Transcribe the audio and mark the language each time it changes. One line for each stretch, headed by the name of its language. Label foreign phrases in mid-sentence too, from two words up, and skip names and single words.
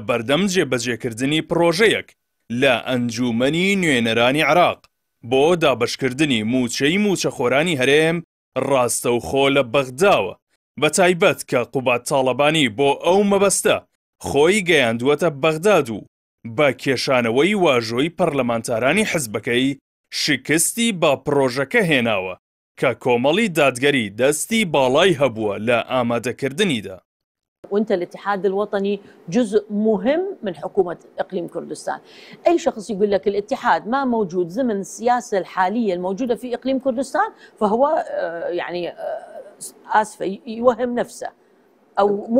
Central Kurdish: بەردەم جێبەجێکردنی پرۆژەیەک لە ئەنجومەنی نوێنەرانی عێراق بۆ دابەشکردنی موچەی موچەخۆرانی هەرێم ڕاستەوخۆ لە بەغداوە، بە تایبەت کە قوبات تاڵەبانی بۆ ئەو مەبەستە خۆی گەیاندووەتە بەغداد و بە کێشانەوەی واژۆی پەرلەمانتارانی حزبەکەی شکستی با پرۆژەکە هێناوە کە کۆمەڵی دادگەری دەستی باڵای هەبووە لە ئامادەکردنیدا.
Arabic: وانت الاتحاد الوطني جزء مهم من حكومة إقليم كردستان. أي شخص يقول لك الاتحاد ما موجود ضمن السياسة الحالية الموجودة في إقليم كردستان فهو يعني آسفة يوهم نفسه أو مو